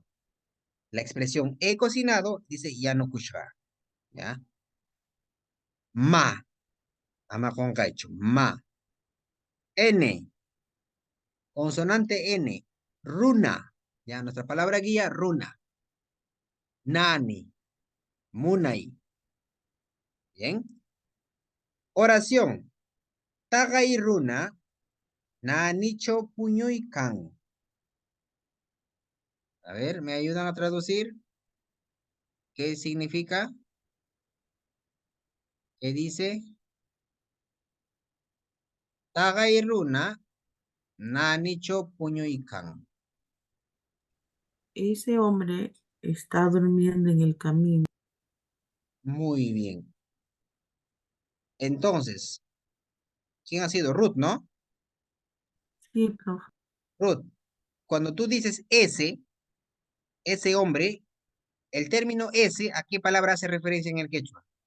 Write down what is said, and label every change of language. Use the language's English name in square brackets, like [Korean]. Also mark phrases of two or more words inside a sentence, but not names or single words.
[Spanish] La expresión he cocinado dice Yanukushka, ¿ya? Ma, ama con caicho, ma. N, consonante N, runa, ya nuestra palabra guía, runa. [Quechua] Nani, Munay. Bien. [Spanish] Oración. [Quechua] Tagay runa nanicho puñuykan. [Spanish] A ver, ¿me ayudan a traducir? ¿Qué significa? ¿Qué dice? [Quechua] Tagay runa nanicho puñuykan. [Spanish] Ese hombre está durmiendo en el camino. Muy bien. Entonces, ¿quién ha sido? Ruth, ¿no? Sí, profe. Ruth, cuando tú dices ese hombre, el término ese, ¿a qué palabra hace referencia en el quechua?